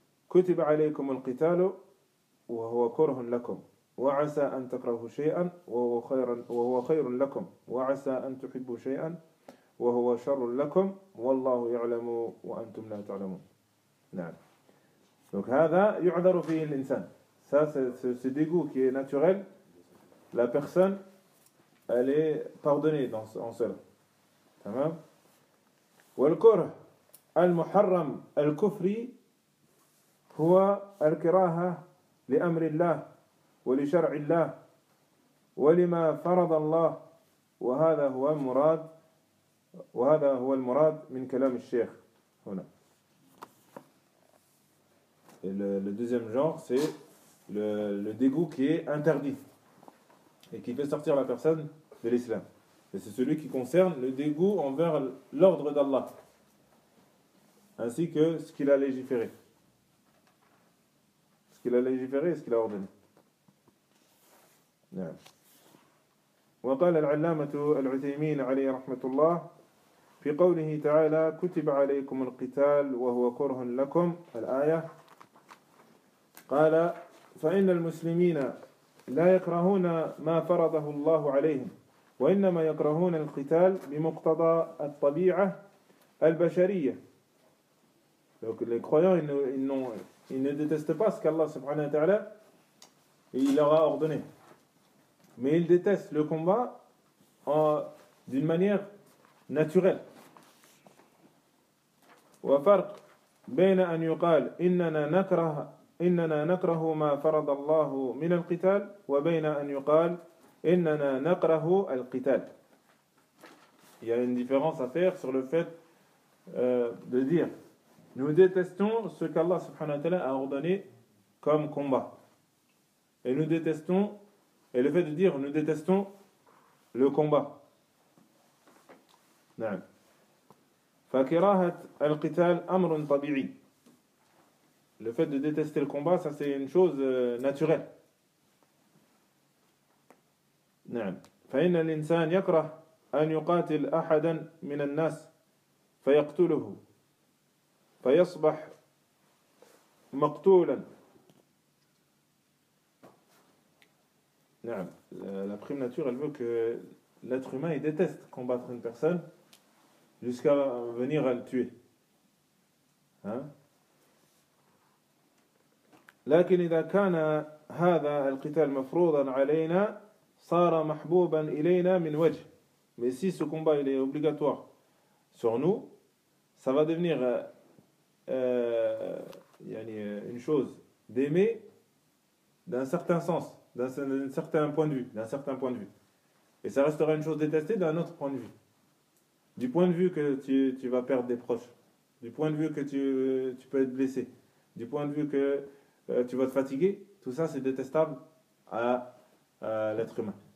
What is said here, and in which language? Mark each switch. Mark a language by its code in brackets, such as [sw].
[ar] كتب عليكم القتال وهو كره لكم وعسى أن تكرهوا شيئا وهو خير لكم وعسى أن تحبوا شيئا وهو شر لكم والله يعلم وأنتم لا تعلمون نعم donc هذا يعذر فيه الإنسان [fr] ça c'est ce dégoût qui est naturel la personne elle est pardonnée dans, en cela. Tamam. [ar] والكره المحرم الكفري هو الكراهة لأمر الله ولشرع الله ولما فرض الله وهذا هو المراد وهذا هو المراد من كلام الشيخ هنا. [fr] Et le deuxième genre, c'est le dégoût qui est interdit et qui fait sortir la personne de l'islam. Et c'est celui qui concerne le dégoût envers l'ordre d'Allah, ainsi que ce qu'il a légiféré. Ce qu'il a légiféré et ce qu'il a ordonné. [ar] وَقَالَ الْعَلَّامَةُ الْعُثَيْمِينَ عَلَيْهِ رَحْمَةُ اللَّهِ فِي قَوْلِهِ تَعَالَى كُتِبَ عَلَيْكُمُ الْقِتَالُ وَهُوَ كُرْهٌ لَكُمْ الآية قال فإن المسلمين لا يكرهون ما فرضه الله عليهم وإنما يكرهون القتال بمقتضى الطبيعة البشرية. [fr] Donc les croyants, ils ne détestent pas ce qu'Allah subhanahu wa ta'ala il leur a ordonné, mais ils détestent le combat d'une manière naturelle. [ar] وفرق بين أن يقال إننا نكره إننا نكره ما فرض الله من القتال وبين أن يقال إننا نكره القتال. [fr] Il y a une différence à faire sur le fait de dire nous détestons ce qu'Allah subhanahu wa ta'ala a ordonné comme combat, et nous détestons, et le fait de dire nous détestons le combat. [ar] نعم. فكراهة القتال أمر طبيعي. [fr] Le fait de détester le combat, ça c'est une chose naturelle. [ar] نعم. فإن الإنسان يكره أن يقاتل أحدا من الناس فيقتله فيصبح مقتولا. نعم. [fr] La prime nature, elle veut que l'être humain il déteste combattre une personne jusqu'à venir à le tuer. Hein? [ar] لكن إذا كان هذا القتال مفروضا علينا صار محبوبا إلينا من وجه. [fr] Mais si ce combat il est obligatoire sur nous, ça va devenir une chose d'aimer d'un certain sens, d'un certain point de vue, d'un certain point de vue. Et ça restera une chose détestée d'un autre point de vue. Du point de vue que tu vas perdre des proches, du point de vue que tu peux être blessé, du point de vue que tu vas te fatiguer, tout ça c'est détestable à l'être humain.